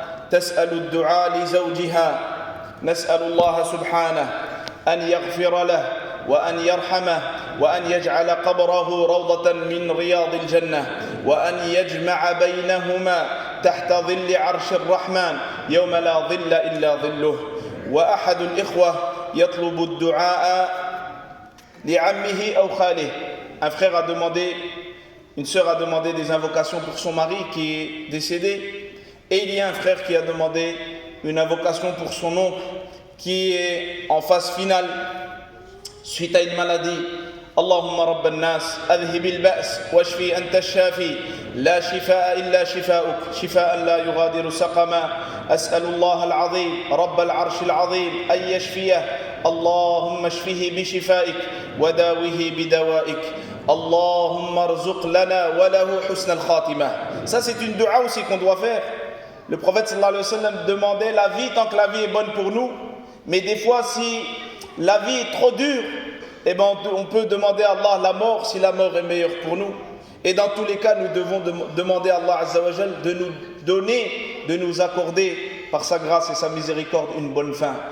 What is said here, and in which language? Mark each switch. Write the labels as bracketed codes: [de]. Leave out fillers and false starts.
[ar] تسأل الدعاء لزوجها نسأل الله سبحانه أن يغفر له وأن يرحمه وأن يجعل قبره روضة من رياض الجنة وأن يجمع بينهما تحت ظل عرش الرحمن يوم لا ظل إلا ظله وأحد الإخوة يطلب الدعاء لعمه أو خاله. [fr] Un frère a demandé, une sœur a demandé des invocations pour son mari qui est décédé et il y a un frère qui a demandé une invocation pour son oncle qui est en phase finale suite à une maladie. [ar] اللهم رب الناس أذهب البأس واشفي أنت الشافي لا شفاء إلا شفاؤك شفاء لا يغادر سقما أسأل الله العظيم رب العرش العظيم أن يشفيه اللهم اشفه بشفائك وداوه بدوائك اللهم ارزق لنا وله حسن الخاتمة. [fr] Ça c'est une dua aussi qu'on doit faire. Le prophète sallallahu alayhi wa sallam demandait la vie tant que la vie est bonne pour nous, mais des fois si la vie est trop dure, eh ben on peut demander à Allah la mort si la mort est meilleure pour nous. Et dans tous les cas, nous devons demander à Allah Azza wa Jal de nous donner, de nous accorder par sa grâce et sa miséricorde une bonne fin.